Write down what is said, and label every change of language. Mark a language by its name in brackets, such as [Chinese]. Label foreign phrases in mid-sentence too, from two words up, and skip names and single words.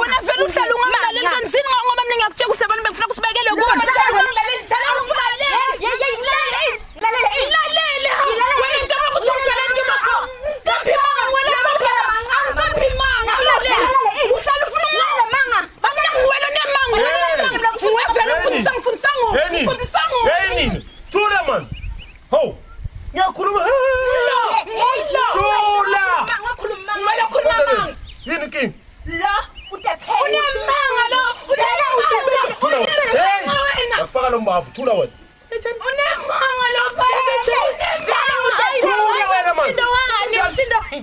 [Zulu] wena vele uhlala ungamlaleli kansini ngoba mina ngiyakutshela ukuthi abantu bengifuna kusibayekele kulo ungamlaleli njalo ulalele wena into yokuthi ungalaleli ngimapho kaphi manga wena kaphi manga uhlala ufuna unemanga bamnyanguwela nemanga ngivela mfundisango Hey, Tula man. Ho. Ngiyakhuluma. Tula. Ngakhuluma. Yini king? La uthethe. Unemanga lo. Unemanga. Afaka lo mbavu. Tula wena. Unemanga lo phela. Msindo.